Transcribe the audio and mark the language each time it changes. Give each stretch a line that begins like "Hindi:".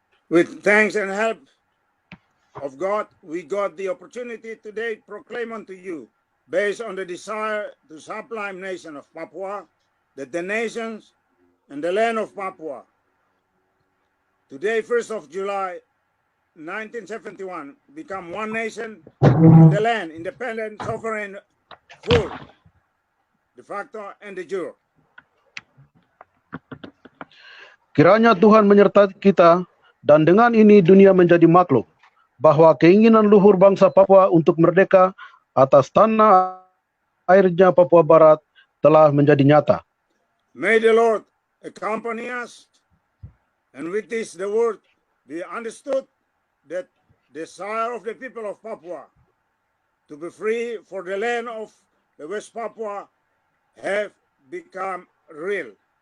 English: With thanks and help of God, we got the opportunity today to proclaim unto you, based on the desire to sublime nation of Papua, that the nations and the land of Papua, today, 1st of July, 1971, become one nation, and the land, independent, sovereign, full, de facto, and de jure.
Indonesian: Kiranya Tuhan menyertai kita, dan dengan ini dunia menjadi maklum bahwa keinginan luhur bangsa Papua untuk merdeka atas tanah airnya Papua Barat telah menjadi nyata.
English: May the Lord accompany us, and with this the word be understood that the desire of the people of Papua to be free for the land of the West Papua have become real.